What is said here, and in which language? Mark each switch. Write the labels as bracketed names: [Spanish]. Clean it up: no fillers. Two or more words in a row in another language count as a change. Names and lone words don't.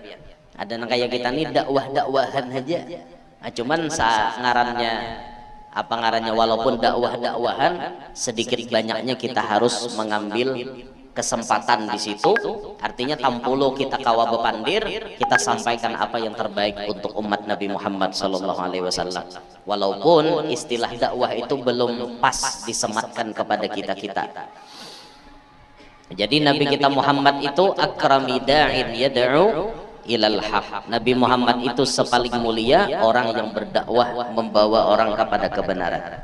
[Indonesian] Ada yang kayak kita nih dakwah-dakwahan aja. Cuman ngarannya apa ngarannya, walaupun dakwahan sedikit banyaknya kita harus mengambil kesempatan di situ. Artinya tampulu kita kawa bepandir, kita sampaikan apa yang terbaik untuk umat Nabi Muhammad sallallahu alaihi wasallam. Walaupun istilah dakwah itu belum pas disematkan kepada kita-kita. Jadi Nabi kita Muhammad itu [Arabic] akrami da'in yad'u ilal haq. [Indonesian] Nabi Muhammad itu sepaling mulia orang yang berdakwah membawa orang kepada kebenaran.